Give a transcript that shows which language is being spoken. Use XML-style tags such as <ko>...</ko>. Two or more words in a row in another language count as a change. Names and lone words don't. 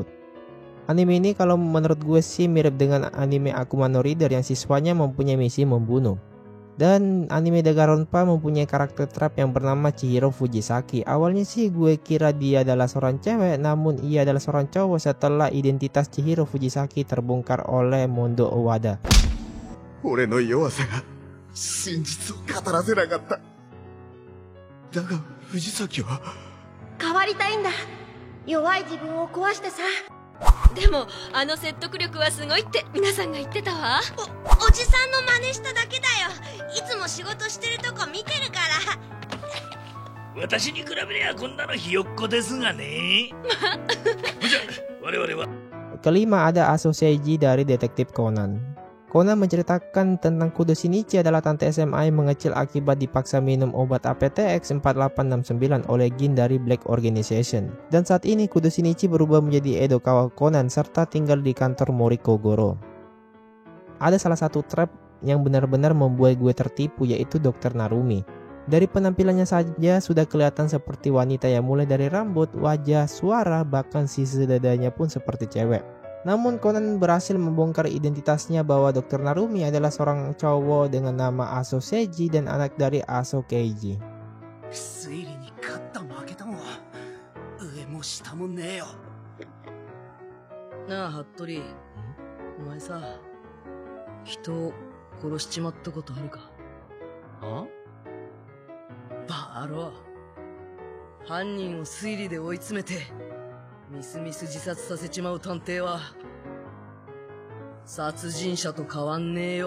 <id>Anime ini kalau menurut gue sih mirip dengan anime Akuma no Reader yang siswanya mempunyai misi membunuh. Dan anime Danganronpa mempunyai karakter trap yang bernama Chihiro Fujisaki. Awalnya sih gue kira dia adalah seorang cewek, namun ia adalah seorang cowok setelah identitas Chihiro Fujisaki terbongkar oleh Mondo Owada.</id> <ja>俺の弱さが真実を語らせなかった。だが藤崎は変わりたいんだ。弱い自分を壊してさ。でもあの説得力はすごいって皆さんが言ってたわ。おじさんの真似しただけだよ。いつも仕事してるとこ見てるから。私に比べりゃこんなのひよっこですがね。じゃあ我々は。</ja> <id>Kelima ada Aso Seiji dari Detektif Conan. Conan menceritakan tentang Kudo Shinichi adalah tante SMA yang mengecil akibat dipaksa minum obat APTX 4869 oleh Gin dari Black Organization. Dan saat ini Kudo Shinichi berubah menjadi Edokawa Conan serta tinggal di kantor Mori Kogoro. Ada salah satu trap yang benar-benar membuat gue tertipu, yaitu Dr. Narumi. Dari penampilannya saja sudah kelihatan seperti wanita yang mulai dari rambut, wajah, suara, bahkan sisi dadanya pun seperti cewek. Namun Conan berhasil membongkar identitasnya bahwa Dr. Narumi adalah seorang cowok dengan nama Aso Seiji dan anak dari Aso Keiji.</id> <ja>推理に勝った負けたも上も下もねえよ。なあ服部、お前さ人を殺しちまったことあるか？あ？バロア、犯人を推理で追い詰めてみすみす自殺させちまう探偵は殺人者と変わんねえよ。</ja>